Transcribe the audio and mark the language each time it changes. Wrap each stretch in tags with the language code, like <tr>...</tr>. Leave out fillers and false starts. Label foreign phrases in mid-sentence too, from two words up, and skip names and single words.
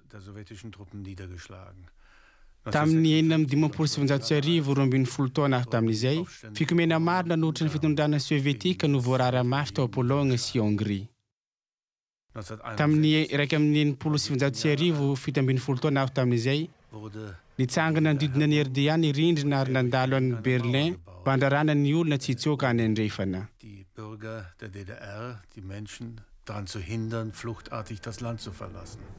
<mg>Tamin'ny 1970 taona avy tamin'izay fikomena maro nanohitra ny fitondrana sovietika no voarara mafy tao Pôlôna sy Hongrie. Tamin'ny 1970 taona avy tamin'izay nitsangana nodidina ny RDA ny rindrina ary nandalo an'ny Berlin mpandrarana ny olona tsy hitsoaka any andrefana.</mg> <de>Die Bürger der DDR, die Menschen daran zu hindern, fluchtartig das Land zu verlassen.</de>